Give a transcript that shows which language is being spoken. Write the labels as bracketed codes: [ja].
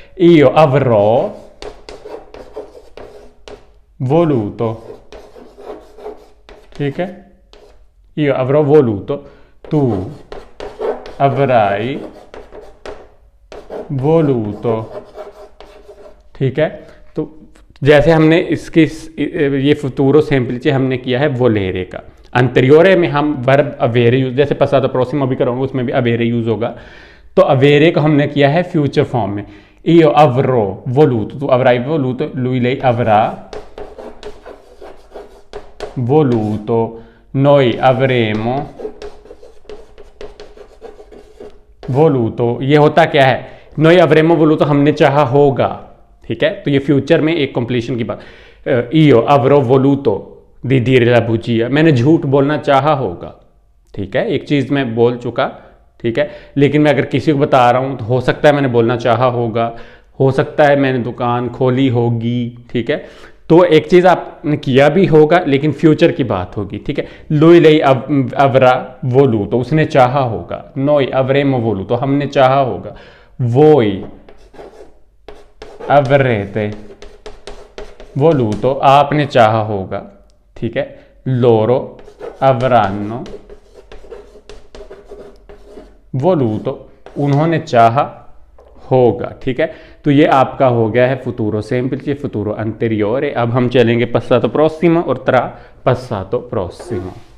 [it] io avrò voluto, [hi] ठीक है। [it] io avrò voluto, तू avrai voluto। [hi] ठीक है। तो जैसे हमने इसकी ये फुतूरो सेम्प्लिचे हमने किया है वोलेरे का, अंतरियोरे में हम वर्ब अवेरे यूज, जैसे passato prossimo अभी कराऊंगा उसमें भी अवेरे यूज होगा। तो अवेरे को हमने किया है फ्यूचर फॉर्म में। [it] io avrò voluto, tu avrai voluto, lui lei avrà voluto, noi avremo voluto। [hi] ये होता क्या है, [it] noi avremo voluto [hi] हमने चाहा होगा, ठीक है। तो ये फ्यूचर में एक कंप्लीशन की बात। [it] io avrò voluto di dire la bugia, [hi] मैंने झूठ बोलना चाहा होगा, ठीक है। एक चीज़ मैं बोल चुका, ठीक है, लेकिन मैं अगर किसी को बता रहा हूँ तो हो सकता है मैंने बोलना चाहा होगा, हो सकता है मैंने दुकान खोली होगी, ठीक है। तो एक चीज़ आपने किया भी होगा लेकिन फ्यूचर की बात होगी, ठीक है। [it] lui lei avrà voluto, [hi] उसने चाहा होगा। [it] noi avremo voluto, [hi] हमने चाहा होगा। [it] voi avrete voluto, [hi] आपने चाहा होगा, ठीक है। [it] loro avranno voluto, [hi] उन्होंने चाहा होगा, ठीक है। तो ये आपका हो गया है फुतूरो सेम्प्लिce, फुतूरो अंटेरियोरे। अब हम चलेंगे passato prossimo और tra passato prossimo।